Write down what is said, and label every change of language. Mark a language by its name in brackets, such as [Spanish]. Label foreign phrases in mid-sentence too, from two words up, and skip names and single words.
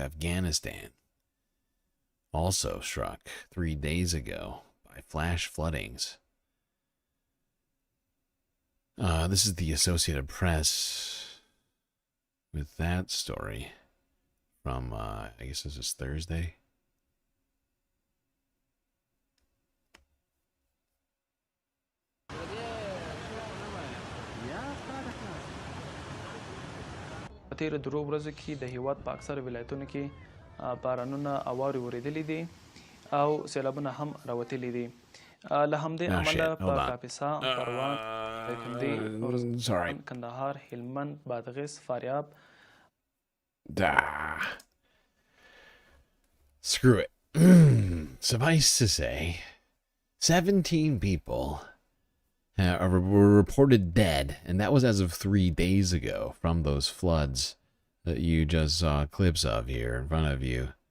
[English] Afghanistan also struck 3 days ago by flash floodings. This is the Associated Press with that story from, I guess this is Thursday. [Pashto] تیر درو ورځو کې د هیواد په اکثر ولایتونو کې بارانونه اوارې ورېدلې دي او سیلابونه هم راوتلي دي له همدې امله په کاپیسا پروان دایکنډي کندهار هلمند بادغیس فاریاب [English] Screw it. Suffice to say, 17 people were reported dead, and that was as of 3 days ago from those floods that you just saw clips of here in front of you.